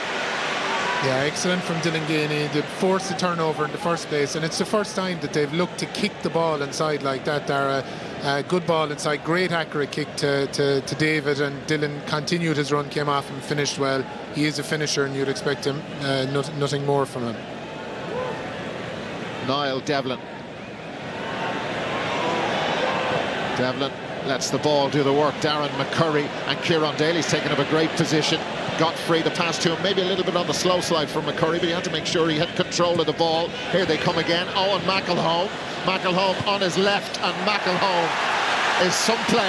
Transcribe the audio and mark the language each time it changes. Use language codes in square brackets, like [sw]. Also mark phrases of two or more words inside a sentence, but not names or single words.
[en] Yeah, excellent from Dylan Gainey. They forced the turnover in the first place, and it's the first time that they've looked to kick the ball inside like that. Dara, good ball inside, great accurate kick to David, and Dylan continued his run, came off and finished well. He is a finisher, and you'd expect him nothing more from him. Niall Devlin. Devlin lets the ball do the work. Darren McCurry and Kieran Daly's taken up a great position. Got free, the pass to him, maybe a little bit on the slow side from McCurry, but he had to make sure he had control of the ball. Here they come again. Owen McElhone. McElhone on his left, and McElhone is some player.